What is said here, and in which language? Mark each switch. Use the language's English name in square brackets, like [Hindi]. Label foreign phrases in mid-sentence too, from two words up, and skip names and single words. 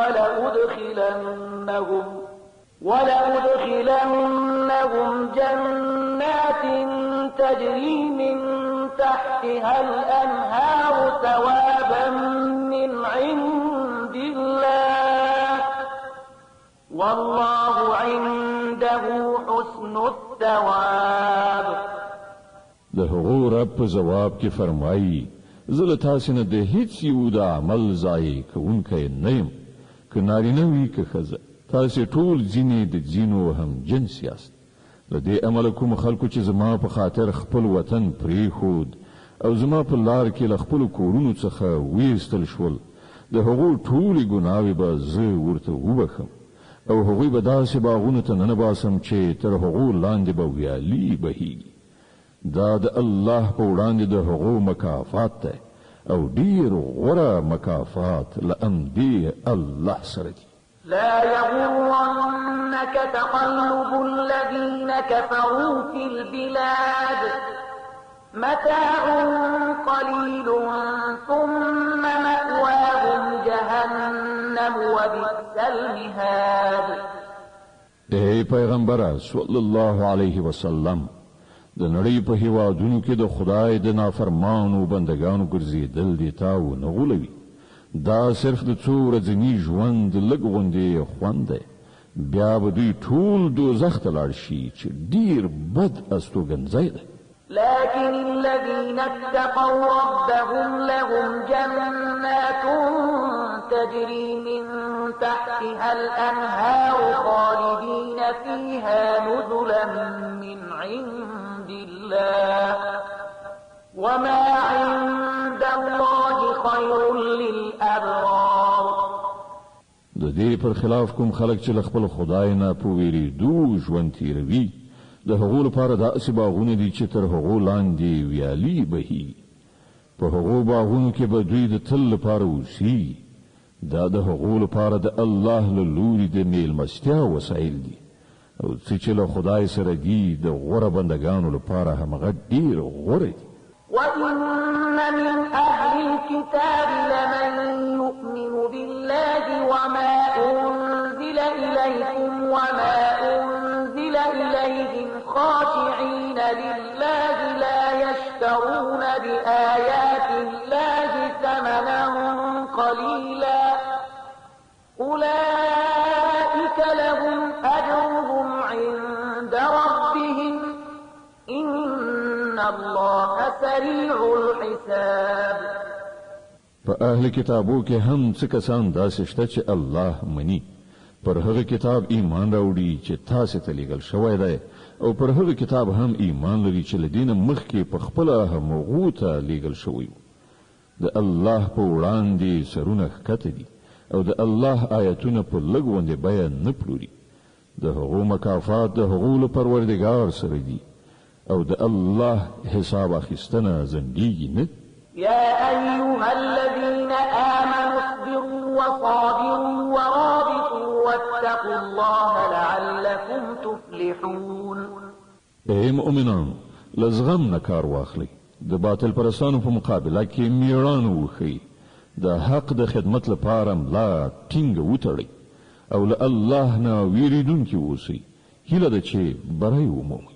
[Arabic] ولأدخلنهم جنات تجري من تحتها الأنهار ثوابا من عند الله والله عنده حسن الثواب. [Pashto] د هغو رب په جواب کې فرمایي زه له تاسو نه د هیڅ یو د عمل ضایع کوونکی نه یم، که نارینه وي که ښځه، تاسو ټول ځینې د ځینو هم جنس یاست. له دې امله کوم خلکو چې زما په خاطر خپل وطن پرېښود او زما په لار کې له خپلو کورونو څخه ویستل شول، د هغو ټولې ګناوې به زه ورته وبخم، او هغوی به داسې باغونو ته ننباسم چې تر هغو لاندې به ویالې بهیږي. دا د الله په وړاندې د هغو مکافات دی، او ډیر غوره مکافات له امدې الله سره دي. [Arabic] لا يغرنك تقلب الذين كفروا في البلاد متاع قليل ثم مأواهم جهنم وبئس المهاد. [Pashto] اے پیغمبر [Arabic] صلی الله علیه وسلم، [Pashto] د نړۍ په هیوادونو کې د خدای د نافرمانو بندگانو ګرځېدل دي تا ونه غولوي. دا صرف د څو ورځني ژوند لږ غوندې خوند دی، بیا به دوی ټول دوزخ ته لاړ شي چې ډیر بد استوګنځی دی. [Arabic] لكن الذين اتقوا ربهم لهم جنات تجري من تحتها الأنهار خالدين فيها نزلا من عند الله وما عند الله خير للأبرار. [Pashto] د دې پر خلاف کوم خلک چې له خپل خدای نه په ویریدو ژوند تیروي، د هغو لپاره داسې باغونه دي چې تر هغو لاندې ویالې بهیږي. په هغو باغونو کې به دوی د تل لپاره اوسي. دا د هغو لپاره د الله له لوري د میلمستیا وسایل دي، او څه چې له خدای سره دي د غوره بندگانو لپاره همغه ډیر غوره دي. [Arabic] وإن من أهل الكتاب لمن يؤمن بالله وما أنزل إليكم وما أنزل إليهم خاشعين لله لا يشترون بآيات الله ثمنا قليلا أولئك لهم أجرهم عند ربهم إن الله سريع الحساب. [Pashto] په اهل کتابو کې هم څه کسان داسې شته چې الله مني، پر هغه کتاب ایمان راوړي چې تاسو ته لیږل شوی دی، او پر هغه کتاب هم ایمان لري چې له دینه مخکې په خپله هغو ته لیږل شوی و. د الله په وړاندې سرونه ښکته دي، او د الله آیتونه په لږ غوندې بیه نه پلوري. د هغو مکافات د هغو له پروردګار سره دي، او د الله حساب اخیستنه ځنډیږي نه. [Arabic] يا أيها الذين آمنوا اصبروا وصابروا ورابطوا واتقوا الله لعلكم تفلحون. [Pashto] اے مؤمنان، لزغم نه کار واخلئ، د باطل پرستانو په مقابله کې میړانه وښیي، د حق د خدمت لپاره ملا ټینګه وتړئ او له الله نه ویریدونکي اوسئ. هیله ده چې بری ومومئ.